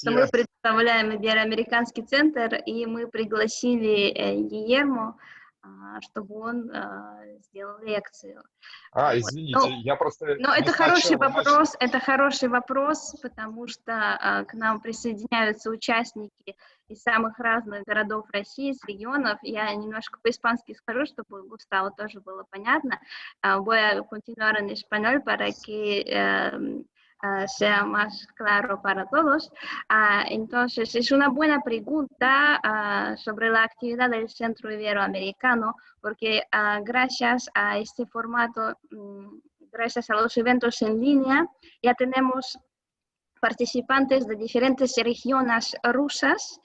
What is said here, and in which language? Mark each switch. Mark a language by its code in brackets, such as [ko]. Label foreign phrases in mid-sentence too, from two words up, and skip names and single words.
[ru] мы представляем Иberoамериканский центр, и мы пригласили Гильермо, чтобы он сделал лекцию. Извините, я просто... Но это хороший вопрос, потому что к нам присоединяются участники из самых разных городов России, с регионов. Я немножко по-испански скажу, чтобы Густаву тоже было понятно. [es] Voy a continuar en español para que sea más claro para todos. Entonces, es una buena pregunta sobre la actividad del Centro Iberoamericano, porque gracias a este formato, gracias a los eventos en línea, ya tenemos participantes de diferentes regiones rusas.